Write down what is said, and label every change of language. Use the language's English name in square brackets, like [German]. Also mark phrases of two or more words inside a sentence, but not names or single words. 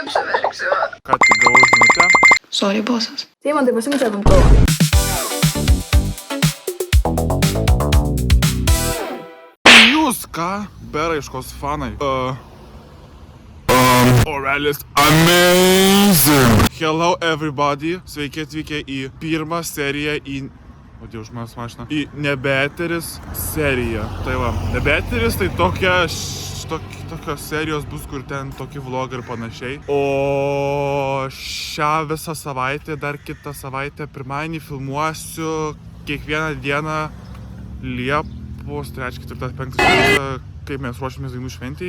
[Lithuanian] Ką tik gavau žinutę. Sorry, bosas. Deimantai, pasiimk žadintuvą. Jūs ką? Beraiškos fanai. Orelis amazing. [English] Hello everybody. [Lithuanian] Sveiki atvykę į pirmą seriją O Dievas, žmonės mašina. Į Nebeteris seriją. Tai va, Nebeteris tai tokios serijos bus, kur ten tokie vlogai ir panašiai. O šią visą savaitę, dar kitą savaitę, pirmadienį filmuosiu kiekvieną dieną Liepos 3, 4, 5, kaip mes ruošiamės dainų šventėj.